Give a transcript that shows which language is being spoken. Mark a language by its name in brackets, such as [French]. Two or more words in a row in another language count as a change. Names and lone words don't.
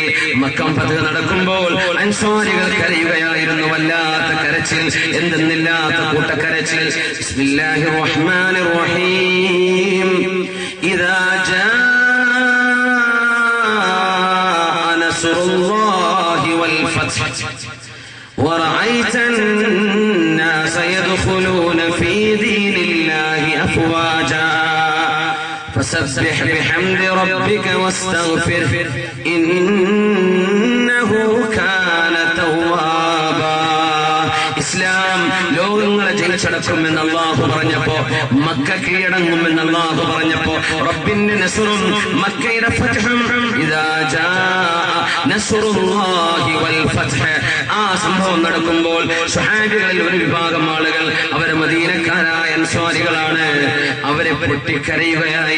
[Malayalam] മക്ക ഫത്ഹ് നടക്കുമ്പോൾ അൻസാരികൾ കരയുകയായിരുന്നു. വല്ലാത്ത കരച്ചിൽ, എന്തെന്നില്ലാത്ത കൂട്ടക്കരച്ചിൽ. [Arabic] بسم الله الرحمن الرحيم. إذا جاء نصر الله والفتح ورأيت الناس يدخلون في دين الله أفواجا فسبح بحمد ربك واستغفره إنه كان توابا. [Malayalam] ഇസ്ലാം ലോകങ്ങളെ ജയിച്ചട പിടിച്ചടക്കുമെന്ന് അല്ലാഹു പറഞ്ഞപ്പോ, മക്ക കീഴടങ്ങുമെന്ന് അല്ലാഹു പറഞ്ഞപ്പോ, റബ്ബിന്റെ നസ്റും മക്കയുടെ ഫത്ഹും [Arabic] إذا جاء نصر الله والفتح, [Malayalam] ആ സംഭവം നടക്കുമ്പോൾ സ്വഹാബികളിൽ ഒരു വിഭാഗം ആളുകൾ അവരെ മദീനക്കാരായ അൻസ്വാരികളാണ്, അവരെ പൊട്ടിക്കരയുകയായി.